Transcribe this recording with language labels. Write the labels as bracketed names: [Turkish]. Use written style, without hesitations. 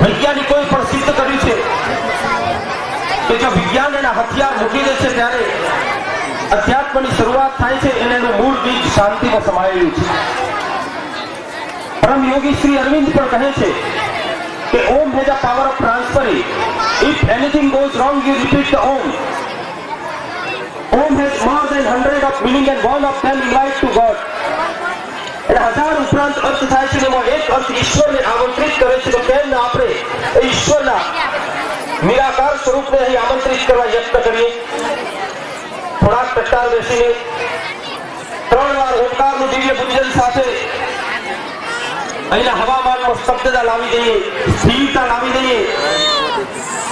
[Gujarati] वैज्ञानिकोએ પણ સિદ્ધ કર્યું છે કે જો વિજ્ઞાન એના હથિયાર મૂકી દે છે ત્યારે અધ્યાત્મની શરૂઆત થાય છે, એનું મૂળ બીજ શાંતિમાં સમાયેલું છે। પરમ યોગી શ્રી અરવિંદ પણ કહે છે કે ઓમ [English] has a power of transferring. If anything goes wrong, you repeat the Om. Om has more than 100 of meaning and one of them invite to God. [Gujarati] એના હજાર ઉપરાંત અર્થ થાય છે, એમાં એક અર્થ ઈશ્વરને આમંત્રિત કરે છે। તો કેમ ના આપણે એ ઈશ્વરના નિરાકાર સ્વરૂપને અહીં આમંત્રિત કરવા યત્ન કરીએ। થોડાક ટટ્ટાર બેસીને 3 વાર ઓમકારનું દિવ્ય પૂજન સાથે અહીંના હવામાનમાં શબ્દતા લાવી દઈએ, સ્થિરતા લાવી દઈએ।